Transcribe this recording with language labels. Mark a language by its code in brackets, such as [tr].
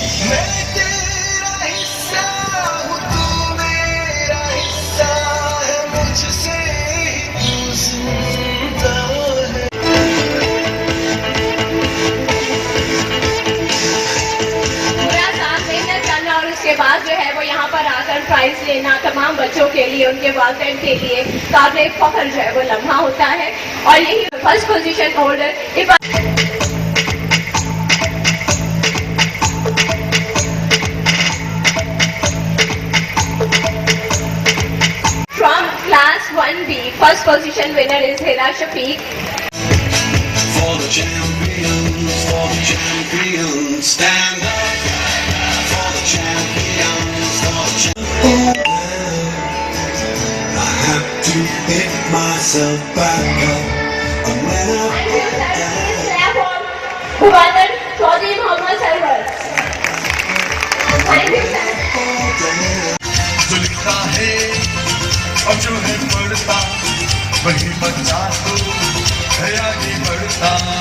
[hi] मैं तेरा हिस्सा हूँ, तू मेरा हिस्सा है, मुझसे ही तू जिंदा है। पूरा साल मेहनत करना और उसके बाद जो है वो यहाँ पर आकर प्राइज लेना तमाम बच्चों के लिए, उनके वालिदैन के लिए काबिल फख्र जो है वो लम्हा होता है। और यही first position holder [en] from class 1B, first position winner is Hira Shafiq. For the champions, stand up. For the champions, I have to pick myself back up. And when I Please clap for Bhubander Chaudhary Mohammad Sarwar. Thank you, sir. [hi] जो लिखा है और जो है पढ़ता, वही बच्चा तो है आगे बढ़ता।